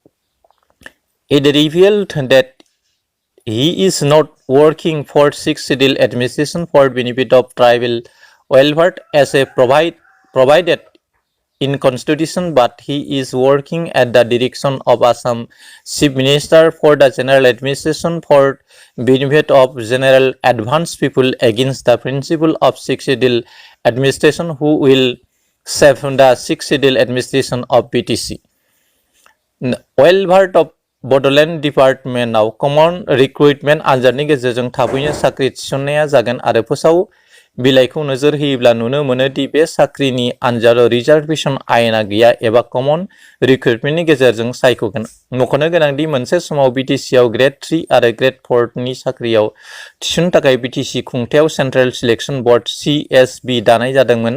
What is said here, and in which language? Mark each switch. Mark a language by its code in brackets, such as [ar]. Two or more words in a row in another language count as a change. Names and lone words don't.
[en] It revealed that he is not working for 6th schedule administration for benefit of tribal welfare as a provided in constitution, but he is working at the direction of Assam Chief Minister for the general administration for benefit of general advanced people against the principle of 6th schedule administration who will save the 6th schedule administration of BTC. Welfare of Bodoland Department now common recruitment [brx] आनजादनि गेजेरजों थाबैनो साख्रि थिसननाया जागोन आरो फोसाव बिलाइखौ नोजोर होयोब्ला नुनो मोनो दि बे साख्रिनि आनजादाव रिजार्भेशन आयेना गैया एबा [en] common recruitmentनि [brx] गेजेरजों सायख'गोन। मख'नो गोनांदि मोनसे समाव BTC आव ग्रेड 3 आरो ग्रेड 4 नि साख्रियाव थिसननो थाखाय BTC खुंथायाव सेन्ट्रेल सिलेक्शन बोर्ड CSB दानाय जादोंमोन।